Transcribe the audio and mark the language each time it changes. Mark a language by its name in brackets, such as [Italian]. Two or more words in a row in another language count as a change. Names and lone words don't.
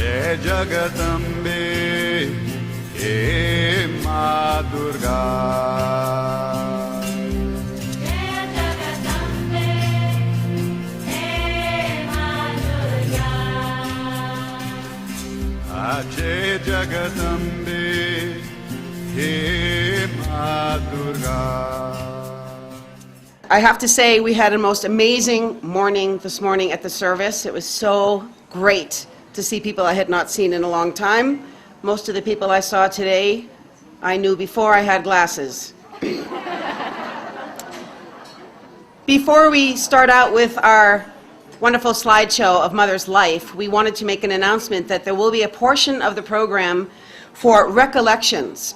[Hindi] जगदम्बे हे माँ दुर्गा जय जगदम्बे हे माँ दुर्गा. [English] I have to say we had a most amazing morning this morning at the service. It was so great to see people I had not seen in a long time. Most of the people I saw today I knew before I had glasses. Before we start out with our wonderful slideshow of Mother's life, we wanted to make an announcement that there will be a portion of the program for recollections.